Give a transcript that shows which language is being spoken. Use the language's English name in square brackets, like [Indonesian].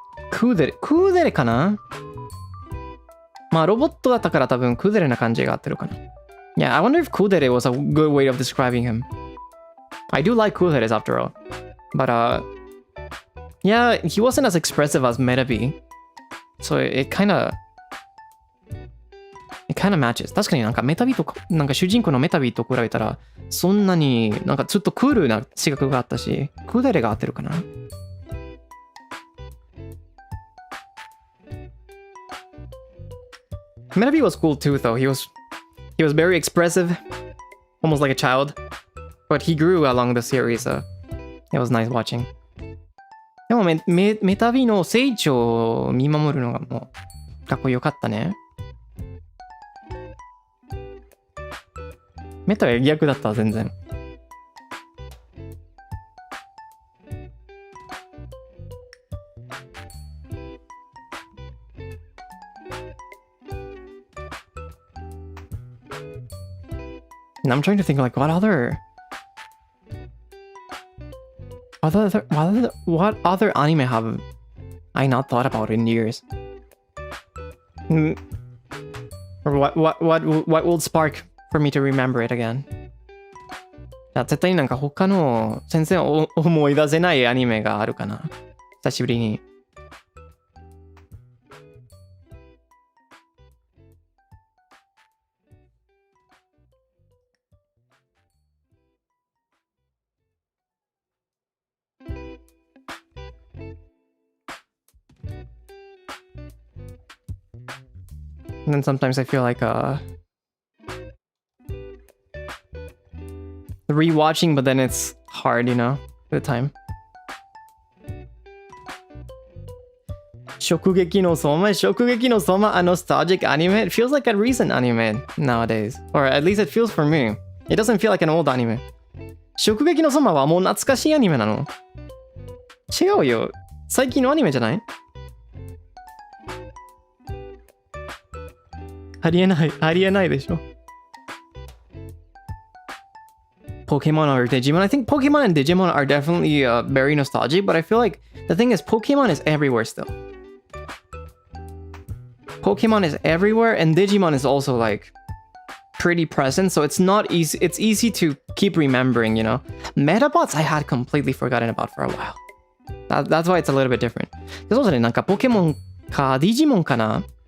[Japanese] クーデレかな。まあロボットだったから多分クーデレな感じが合ってるかな。 [English] Yeah, I wonder if Kudere was a good way of describing him. I do like Kuderes after all. But yeah, he wasn't as expressive as Metabe. So it kind of kind of matches. [Japanese] 確かになんかメタビとなんか主人公のメタビと比べたらそんなになんかちょっとクールな性格があったし、クーデレが合ってるかな。 [English] Metabi was cool too though. He was very expressive, almost like a child. But he grew along the series, so it was nice watching. [Japanese] でもメタビの成長を見守るのがもうかっこよかったね。メタは逆だった全然。 [English] And I'm trying to think like what other anime have I not thought about in years? Or what will spark for me to remember it again? [Japanese] 絶対になんか他の全然思い出せないアニメがあるかな。久しぶりに。 [English] And then sometimes I feel like rewatching, but then it's hard, you know, at the time. 直撃の相馬 a nostalgic anime? It feels like a recent anime nowadays. Or at least it feels for me. It doesn't feel like an old anime. [Japanese] 直撃の相馬はもう懐かしいアニメなの？違うよ。最近のアニメじゃない？ありえないでしょ。 [English] Pokemon or Digimon. I think Pokemon and Digimon are definitely very nostalgic, but I feel like the thing is Pokemon is everywhere still. Pokemon is everywhere and Digimon is also like pretty present, so it's not easy. It's easy to keep remembering, you know. Metabots I had completely forgotten about for a while. That's why it's a little bit different. [Japanese] そうですね、なんかポケモンかディジモンかな。